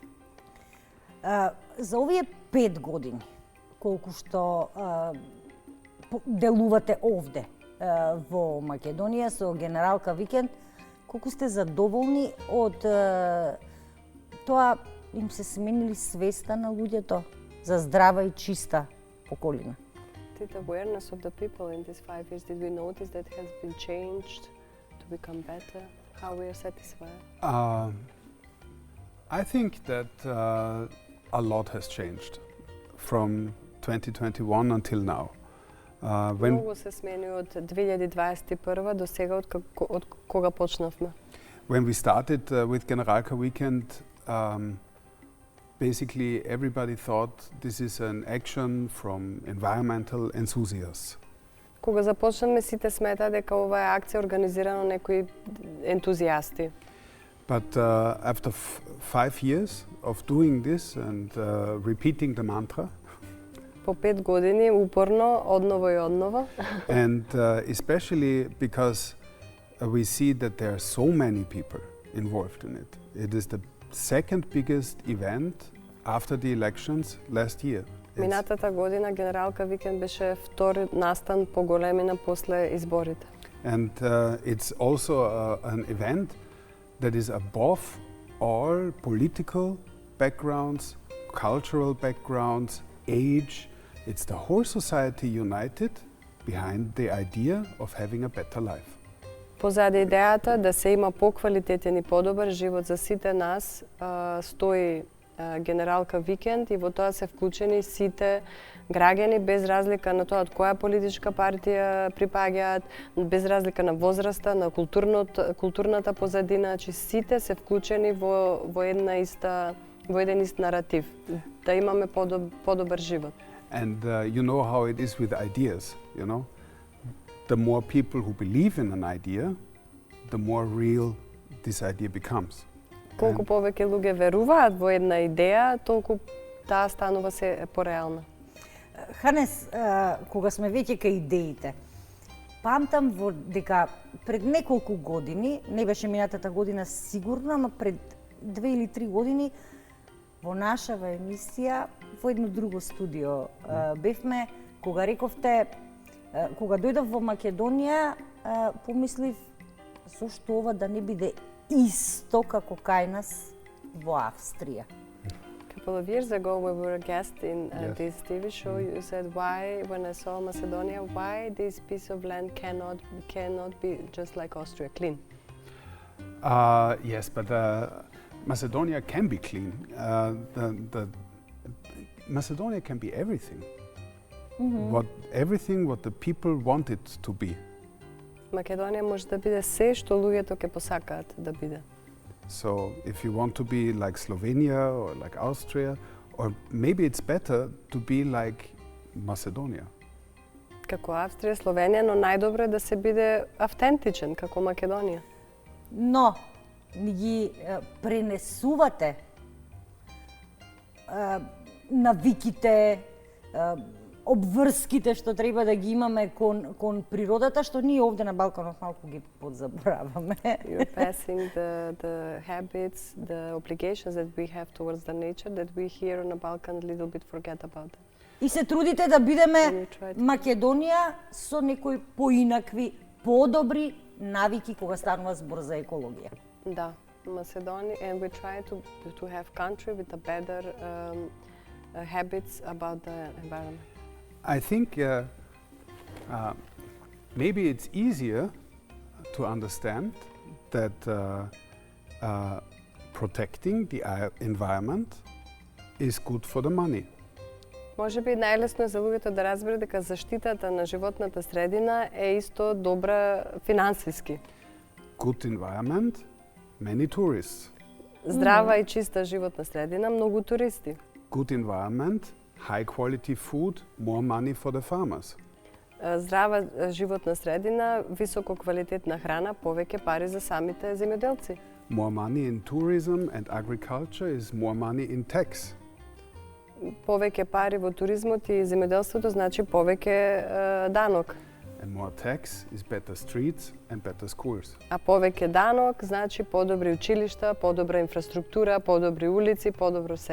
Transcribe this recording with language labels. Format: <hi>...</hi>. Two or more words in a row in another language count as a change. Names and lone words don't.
<mk>За овие 5 години, колку што делувате овде во Македонија со Генералка викенд, колку сте задоволни од тоа им се сменили свеста на луѓето за здрава и чиста околина?</mk> <en>The awareness of the people in these 5 years, did we notice that has been changed to become better? How we are satisfied? I think that a lot has changed from 2021 until now.</en> <mk>Многу се смени од 2021 до сега, од кога почнавме.</mk> <en>When we started with Generalka Weekend, basically everybody thought this is an action from environmental enthusiasts.</en> <mk>Кога започнавме, сите смета дека ова е акција организирана од некои ентузијасти.</mk> <en>But after 5 years of doing this and repeating the mantra,</en> <mk>По 5 години упорно, одново и одново,</mk> <en>and especially because we see that there are so many people involved in it. It is the second biggest event after the elections last year.</en> <mk>минатата година Генералка Викенд беше втори настан по големина после изборите.</mk> <en>And it's also an event that is above all political backgrounds, cultural backgrounds, age. It's the whole society united behind the idea of having a better life.</en> <mk>Позади идејата да се има поквалитетен и подобар живот за сите нас, стои Генералка Викенд и во тоа се вклучени сите граѓани без разлика на тоа од која политичка партија припаѓаат, без разлика на возраста, на културната позадина, значи сите се вклучени во еден ист наратив, да имаме подобар живот.</mk> <en>And you know how it is with ideas, you know? The more people who believe in an idea, the more real this idea becomes.</en> <mk>Колку повеќе луѓе веруваат во една идеја, толку таа станува се пореална. Ханес, кога сме веќе кај идеите, памтам дека пред неколку години, не беше минатата година сигурно, ама пред 2 или 3 години, во нашава емисија, во едно друго студио бевме, кога рековте, кога дојдов во Македонија, помислив зошто ова да не биде исто како кај нас во Австрија.</mk> <en>A couple of years ago, we were a guest in Yes. this TV show. You said, "Why, when I saw Macedonia, why this piece of land cannot be just like Austria, clean?" Yes, but Macedonia can be clean. Macedonia can be everything. Everything what the people want it to be.</en> <mk>Македонија може да биде се што луѓето ќе посакаат да биде.</mk> <en>So if you want to be like Slovenia or like Austria, or maybe it's better to be like Macedonia.</en> <mk>Како Австрија, Словенија, но најдобро е да се биде автентичен како Македонија. Но ни ги пренесувате навиките, обврските што треба да ги имаме кон природата, што ние овде на Балканот малку ги подзабораваме.</mk> <en>You're passing the habits, the obligations that we have towards the nature that we here on the Balkan a little bit forget about.</en> <mk>И се трудите да бидеме</mk> <en>And you try to-</en> <mk>Македонија со некои поинакви, подобри навики кога станува збор за екологија. Да,</mk> <en>Macedonia, and we try to have country with a better habits about the environment. I think maybe it's easier to understand that protecting the environment is good for the money.</en> <mk>Може би најлесно е за луѓето да разберат дека заштитата на животната средина е исто добра финансиски.</mk> <en>Good environment, many tourists.</en> <mk>Здрава и чиста животна средина, многу туристи.</mk> <en>Good environment, high quality food, more money for the farmers.</en> <mk>Здрава животна средина, високо квалитетна храна, повеќе пари за самите земјоделци.</mk> <en>More money in tourism and agriculture is more money in tax.</en> <mk>Повеќе пари во туризмот и земјоделството значи повеќе данок.</mk> <en>And more tax is better streets and better schools.</en> <mk>А повеќе данок значи подобри училишта, подобра инфраструктура, подобри улици, подобро се.</mk>